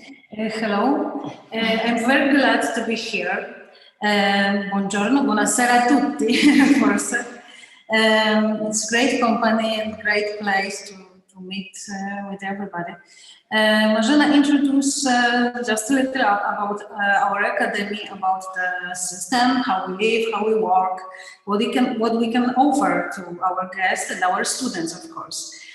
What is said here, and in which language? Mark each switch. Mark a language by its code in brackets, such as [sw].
[en] Hello, I'm very glad to be here. [it] Buongiorno, buonasera a tutti, forse. [en] It's great company and great place to meet with everybody. Marzena introduced just a little about our academy, about the system, how we live, how we work, what we can offer to our guests and our students, of course.